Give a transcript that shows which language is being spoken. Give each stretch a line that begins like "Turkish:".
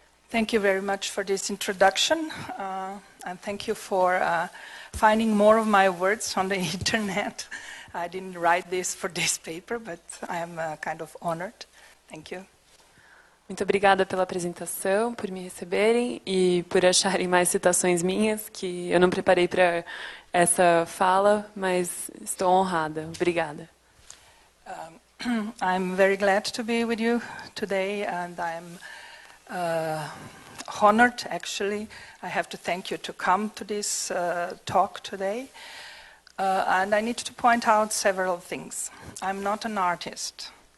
English: Thank you very much for this introduction, and thank you for finding more of my words on the internet. I didn't write this for this paper, but I am kind of honored. Thank you.
Portuguese: Muito obrigada pela apresentação, por me receberem e por acharem mais citações minhas, que eu não preparei para essa fala, mas estou honrada. Obrigada.
English: I'm very glad to be with you today, and I'm honored, actually. I have to thank you to come to this talk today. And I need to point out several things. I'm not an artist.